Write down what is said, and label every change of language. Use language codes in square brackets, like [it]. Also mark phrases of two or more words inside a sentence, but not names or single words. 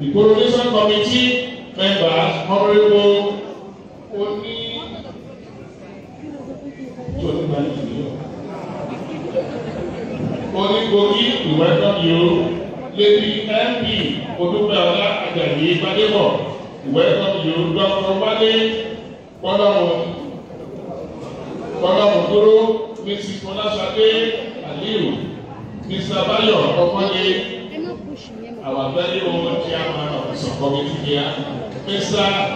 [en] The coronation committee members, Honorable Oni Gogi, we welcome you. Lady MP Odubeola Ajayi Badebo, we welcome you. Dr. Wale Bolamoduro, Mrs. Folashade Aliu, Mr. Bayo Okoye, our very own chairman of the subcommittee here, Mr.